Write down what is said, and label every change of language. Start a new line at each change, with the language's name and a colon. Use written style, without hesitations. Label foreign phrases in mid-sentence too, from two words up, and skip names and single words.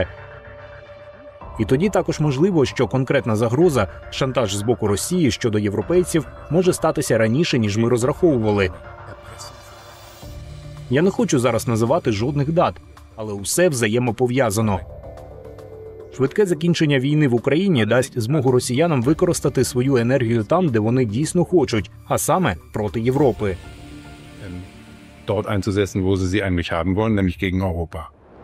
Ukrainian: І тоді також можливо, що конкретна загроза, шантаж з боку Росії щодо європейців, може статися раніше, ніж ми розраховували. Я не хочу зараз називати жодних дат, але усе взаємопов'язано. Швидке закінчення війни в Україні дасть змогу росіянам використати свою енергію там, де вони дійсно хочуть, а саме проти Європи.
German: Dort einzusetzen, wo sie eigentlich haben wollen, nämlich gegen Europa.